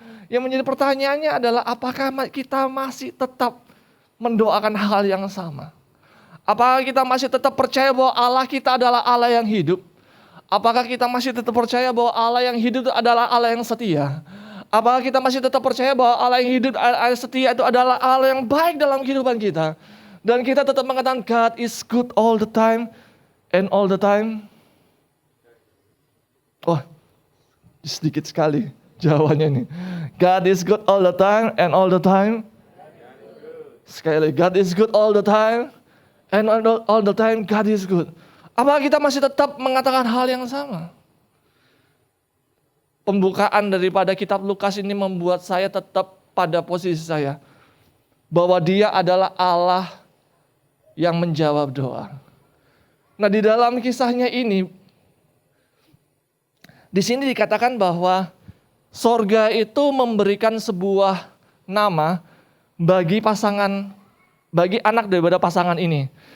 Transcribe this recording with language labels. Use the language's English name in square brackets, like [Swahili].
[Indonesian] Yang menjadi pertanyaannya adalah apakah kita masih tetap mendoakan hal yang sama? Apakah kita masih tetap percaya bahwa Allah kita adalah Allah yang hidup? Apakah kita masih tetap percaya bahwa Allah yang hidup itu adalah Allah yang setia? Apakah kita masih tetap percaya bahwa Allah yang hidup, Allah setia itu adalah Allah yang baik dalam kehidupan kita? Dan kita tetap mengatakan [English] God is good all the time and all the time. [Indonesian] Oh, sedikit sekali jawabannya nih. [English] God is good all the time and all the time. [Indonesian] Sekali lagi, [English] God is good all the time and all the time God is good. [Indonesian] Apakah kita masih tetap mengatakan hal yang sama? Pembukaan daripada kitab Lukas ini membuat saya tetap pada posisi saya. Bahwa dia adalah Allah yang menjawab doa. Nah di dalam kisahnya ini, di sini dikatakan bahwa sorga itu memberikan sebuah nama bagi pasangan, bagi anak daripada pasangan ini.